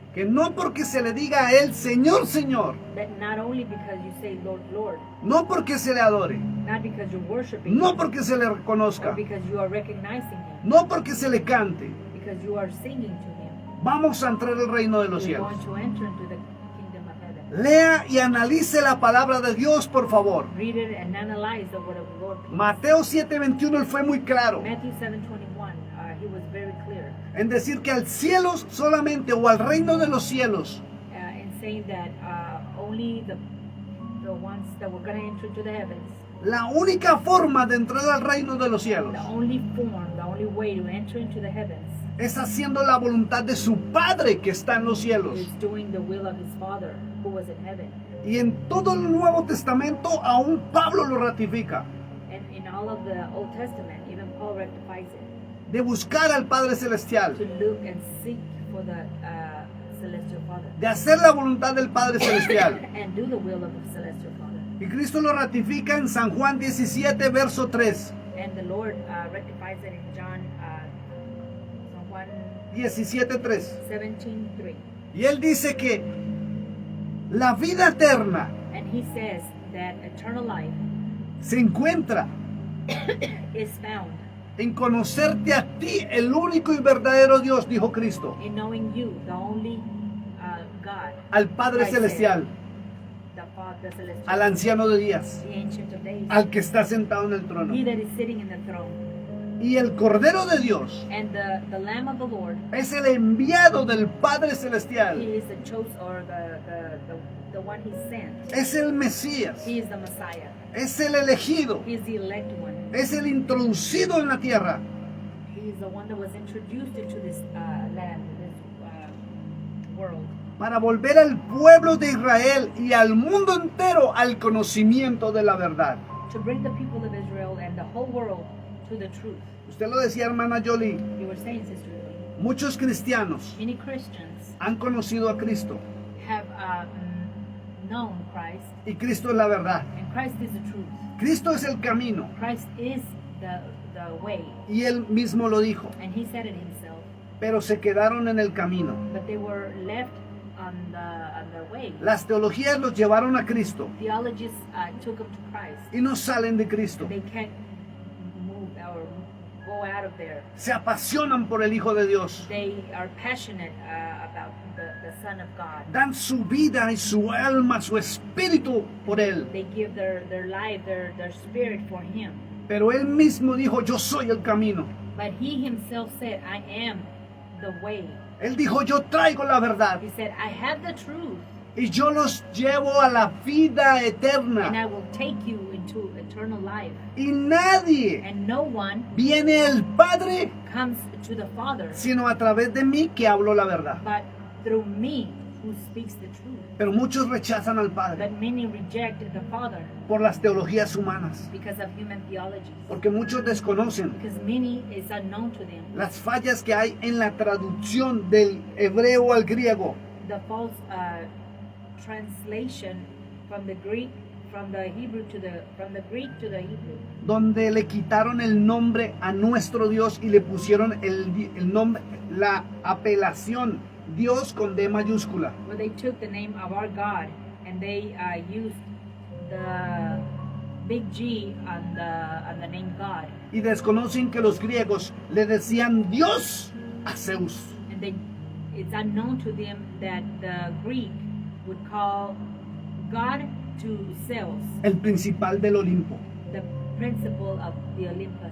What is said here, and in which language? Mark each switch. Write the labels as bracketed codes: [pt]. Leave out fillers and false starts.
[es] que no porque se le diga a Él Señor, Señor, [en] that not only because you say Lord, Lord, [es] no porque se le adore, [en] not because you're worshiping [es] no [en] him, [es] porque se le [en] or [es] reconozca, [en] because you are recognizing him, [es] no porque se le cante, [en] because you are singing to him, [es] vamos a entrar al reino de los [en] you're [es] cielos. [en] going to enter into the kingdom of heaven. [es] Lea y analice la palabra de Dios, por favor. [en] Read it and analyze the word of the Lord. Please. [es] Mateo 7:21, Él fue muy claro [en] Matthew 7:21, he was very clear [es] en decir que al cielo solamente o al reino de los cielos [en] in saying that only the ones that were going to enter into the heavens, [es] la única forma de entrar al reino de los cielos [en] the only form, the only way to enter into the heavens [es] es haciendo la voluntad de su Padre que está en los cielos. [en] is doing the will of his Father who was in heaven. [es] Y en todo el Nuevo Testamento aún Pablo lo ratifica, [en] And in all of the Old Testament, even Paul rectifies it, [es] de buscar al Padre Celestial, [en] to look and seek for the celestial Father [es] de hacer la voluntad del Padre Celestial. [en] and do the will of the celestial Father. [es] Y Cristo lo ratifica en San Juan 17, verso 3. [en] And the Lord rectifies it in John San Juan [es] 17:3. [en] 17:3. [es] Y Él dice que la vida eterna [en] And he says that eternal life [es] se encuentra [en] is found [es] en conocerte a ti, el único y verdadero Dios, dijo Cristo, [en] in knowing you, the only God, [es] al Padre [en] Christ [es] Celestial, [en] the Father celestial, [es] al anciano de días, [en] the Ancient of Days, [es] al que está sentado en el trono. [en] he that is sitting in the throne. [es] Y el Cordero de Dios [en] And the Lamb of the Lord, [es] es el enviado del Padre Celestial, [en] he is the chosen, or the one he sent. [es] es el Mesías, [en] He is the Messiah. [es] es el elegido, [en] He is the elect one. [es] es el introducido en la tierra [en] He is the one that was introduced into this land, this world, [es] para volver al pueblo de Israel y al mundo entero al conocimiento de la verdad. [en] to bring the people of Israel and the whole world to the truth. [es] Usted lo decía, hermana Jolie, [en] You were saying, Sister Lily, [es] muchos cristianos [en] many Christians [es] han conocido a Cristo [en] have known Christ, [es] y Cristo es la verdad. [en] and Christ is the truth. [es] Cristo es el camino [en] Christ is the way, [es] y Él mismo lo dijo, [en] and he said it himself. [es] pero se quedaron en el camino. [en] But they were left on their way. [es] Las teologías los llevaron a Cristo [en] Theologists took them to Christ. [es] y no salen de Cristo. [en] They can't move or go out of there. [es] Se apasionan por el Hijo de Dios. [en] They are passionate about the Son of God. [es] Dan su vida y su alma, su espíritu por Él. [en] They give their life, their spirit for Him. [es] Pero Él mismo dijo, yo soy el camino. [en] But He Himself said, I am the way. [es] Él dijo, yo traigo la verdad [en] He said, I have the truth, [es] y yo los llevo a la vida [en] and I [es] eterna. [en] will take you into eternal life. [es] Y nadie [en] And no one [es] viene al Padre [en] comes to the Father [es] sino a través de mí que hablo la verdad. [en] but through me, who speaks the truth. [es] Pero muchos rechazan al Padre [en] But many reject the Father [es] por las teologías humanas, [en] because of human theologies. [es] porque muchos desconocen [en] Because many is unknown to them. [es] las fallas que hay en la traducción del hebreo al griego, [en] The false translation from the Greek, from the Greek to the Hebrew, [es] donde le quitaron el nombre a nuestro Dios y le pusieron el nombre, la apelación Dios con D mayúscula. [en] where they took the name of our God and they used the big G on the name God, [es] Y desconocen que los griegos le decían Dios a Zeus. [en] and it's unknown to them that the Greek would call God to Zeus, [es] El principal del Olimpo. [en] the principle of the Olympus,